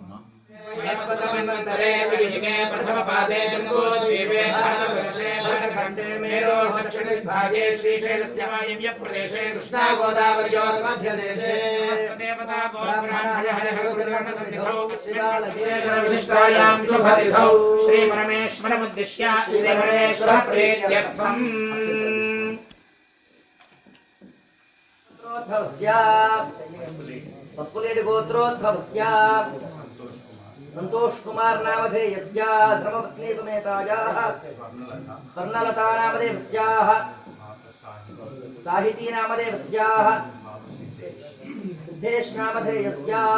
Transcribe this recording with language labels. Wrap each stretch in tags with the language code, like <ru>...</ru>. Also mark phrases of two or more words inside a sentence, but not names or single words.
<sa>ప్రథమ పాదే జంబూద్వీపే భారతవర్షే మేరో దక్షిణవిభాగే శ్రీశైలస్య వాయవ్య ప్రదేశే కృష్ణా గోదావర్యోర్ మధ్యదేశే విశిష్టాయాం శుభతిథౌ శ్రీపరమేశ్వరముద్దిశ్య శ్రీపరమేశ్వర ప్రీత్యర్థం पस्पुलेट गोत्रोद्भवस्य संतोष कुमार नामधेयस्य धर्मपत्नी समेतायाः स्वर्णलता नामदेवत्याः साहिती नामदेवत्याः सिद्धेश नामधेयस्य</sa>